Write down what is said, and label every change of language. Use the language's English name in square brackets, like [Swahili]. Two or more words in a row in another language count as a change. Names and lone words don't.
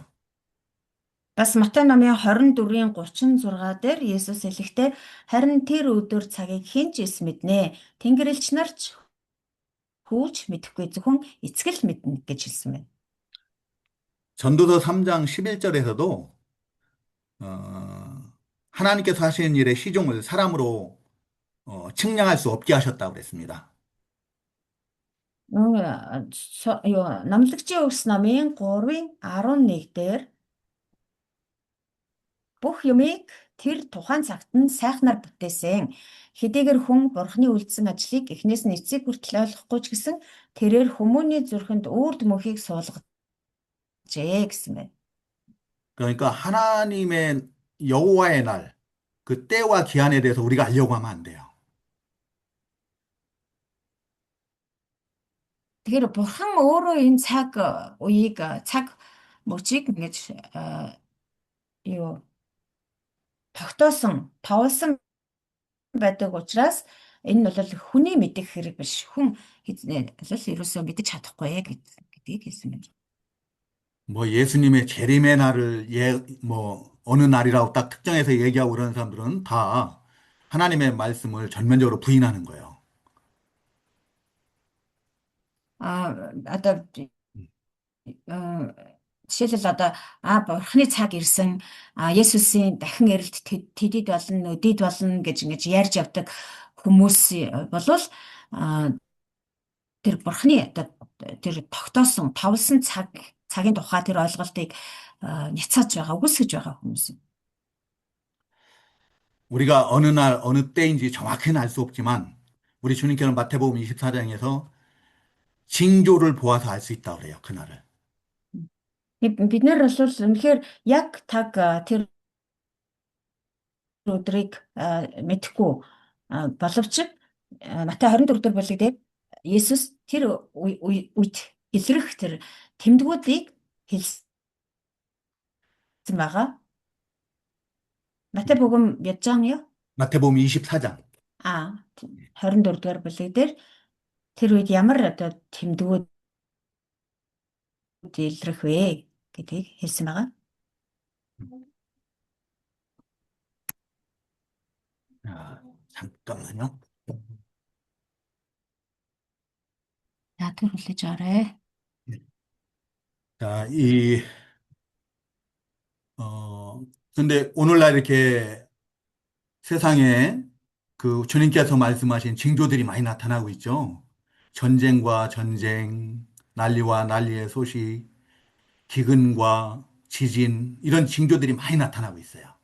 [Mongolian] Бас Матай номын 24-ийн 36 дээр Есүс хэлэхдээ харин тэр өдөр цагийг хэн ч эс мэднэ. Тэнгэрлэгч нар ч хүүч мэдэхгүй зөвхөн эцэг л мэднэ гэж хэлсэн байна. [Korean] 전도서 3장 11절에서도 하나님께서 하시는 일의 시종을 사람으로 측량할 수 없게 하셨다고 그랬습니다. [Mongolian] Номлогчийн өвс номын 3:11 дээр бүх юмыг тэр тухайн цагт нь сайхнаар бүтээсэн. Хэдийгээр хүн Бурхны үлдсэн ажлыг эхнээс нь эцэг хүртэл ойлгохгүй ч гэсэн тэрээр хүмүүний зүрхэнд үрд мөхийг суулгажээ гэсэн байна. [Korean] 그러니까 하나님의 여호와의 날, 그 때와 기한에 대해서 우리가 알려고 하면 안 돼요. [Mongolian] Тэгэхээр Бурхан өөрөө энэ цаг үеийг цаг мөчийг ингэж юу тогтоосон, товлсон байдаг учраас энэ нь бол хүний мэдэх хэрэг биш. Хүн хэзнээ л ерөөсөө мэдэж чадахгүй гэдгийг хэлсэн юм. [Korean] 뭐 예수님의 재림의 날을 뭐 어느 날이라고 딱 특정해서 얘기하고 그러는 사람들은 다 하나님의 말씀을 전면적으로 부인하는 거예요. [Mongolian] Одоо жишээлбэл одоо Бурхны цаг ирсэн, Есүсийн дахин ирэлт тэдэд болно, өдийд болно гэж ингэж ярьж явдаг хүмүүс болвол тэр Бурхны одоо тэр тогтоосон, товлсон цагийн тухай тэр ойлголтыг няцааж байгаа, үгүйсгэж байгаа хүмүүс. [Korean] 우리가 어느 날, 어느 때인지 정확히는 알 수 없지만 우리 주님께서는 마태복음 24장에서 징조를 보아서 알 수 있다고 그래요, 그날을. [Mongolian] Бид нар бол үнэхээр яг таг тэр өдрийг мэдэхгүй боловч Матай 24 дээр бүлэг дээр Есүс тэр үед илрэх тэр тэмдгүүдийг хэлсэн байгаа. [Korean] Матебогом 몇 장이요? 마태복음 24장. [Mongolian] 24 дугаар бүлэг дээр тэр үед ямар одоо тэмдгүүд илрэх вэ гэдгийг хэлсэн байгаа. [Korean] 잠깐만요. [Mongolian] Яадаг хүлээж аваарай. [Korean] 자, 근데 오늘날 이렇게 세상에 그 주님께서 말씀하신 징조들이 많이 나타나고 있죠. 전쟁과 전쟁, 난리와 난리의 소식, 기근과 지진, 이런 징조들이 많이 나타나고 있어요.